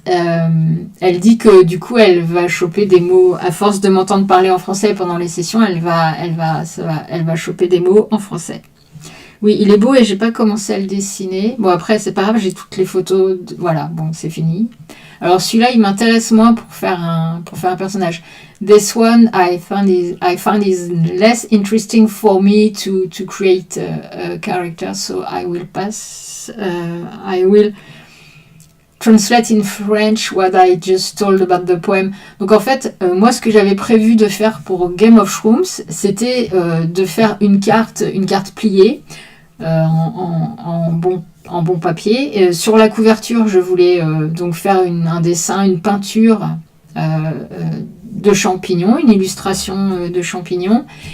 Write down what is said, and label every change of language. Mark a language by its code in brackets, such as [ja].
[fr] Elle dit que du coup elle va choper des mots à force de m'entendre parler en français pendant les sessions. Elle va choper des mots en français. Oui, il est beau et j'ai pas commencé à le dessiner. Bon après c'est pas grave, j'ai toutes les photos. Voilà, bon c'est fini. Alors celui-là il m'intéresse moins pour faire un personnage. [en] This one I found is less interesting for me to create a character, so I will pass. I will translate in French what I just told about the poem. [fr] Donc en fait, moi ce que j'avais prévu de faire pour Game of Shrooms, c'était de faire une carte pliée en bon papier. Sur la couverture, je voulais donc faire un dessin, une peinture de champignons, une illustration de champignons.